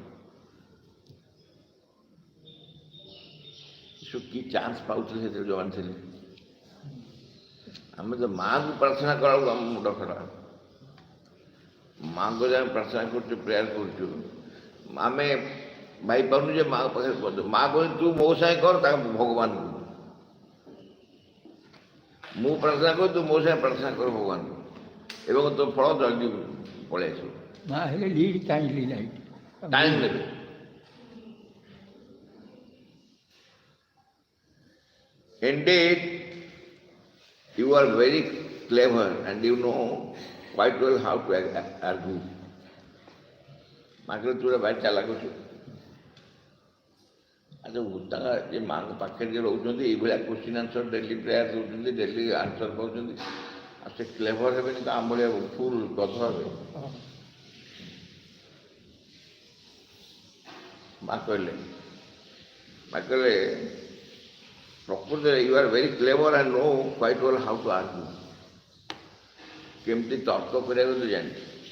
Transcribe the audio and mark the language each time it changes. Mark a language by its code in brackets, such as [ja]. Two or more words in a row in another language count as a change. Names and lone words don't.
[or] କି ଚାନ୍ସ ପାଉଥିଲେ ସେଥିରେ ଯେଉଁମାନେ ଥିଲେ ଆମେ ତ ମାଆଙ୍କୁ ପ୍ରାର୍ଥନା କଲାବେଳକୁ ଆମ ମୁଣ୍ଡ ଖରାପ ମାଆଙ୍କୁ ଯେ ଆମେ ପ୍ରାର୍ଥନା କରୁଛୁ ପ୍ରେୟାର କରୁଛୁ ଆମେ ଭାବିପାରୁନୁ ଯେ ମାଆ ପାଖରେ କରିଦେବୁ ମାଆ କହୁଛି ତୁ ମୋ ସାଙ୍ଗେ କର ତାଙ୍କ ଭଗବାନଙ୍କୁ ମୁଁ ପ୍ରାର୍ଥନା କରୁ ତୁ ମୋ ସାଙ୍ଗେ ପ୍ରାର୍ଥନା କର ଭଗବାନଙ୍କୁ ଏବଂ ତୋ ଫଳ ଜଲ୍ଦି ପଳେଇ ଆସିବ। ମା ହେଲେ [en] lead kindly [or] ଟାଇମ୍ ନେବେ। [en] Indeed, you are very clever and you know quite well how to argue. [or] ମାଗରେ ତୁ ଭାରି ଚାଲାକ ଅଛୁ। ଆଚ୍ଛା ତାଙ୍କ ଏ ମାଆଙ୍କ ପାଖରେ ଯିଏ ରହୁଛନ୍ତି ଏଇଭଳିଆ [en] question answer daily prayer [or] ଦେଉଛନ୍ତି [en] daily answer [or] ପାଉଛନ୍ତି ଆଉ ସେ କ୍ଲେଭର ହେବେନି ତ ଆମ ଭଳିଆ ଫୁଲ୍ ଗଧ ହେବେ। ମା କହିଲେ ପ୍ରକୃତରେ [en] you are very clever and know quite well how to argue [or] କେମିତି ତର୍କ କରିବାକୁ ତୁ ଜାଣିଛୁ।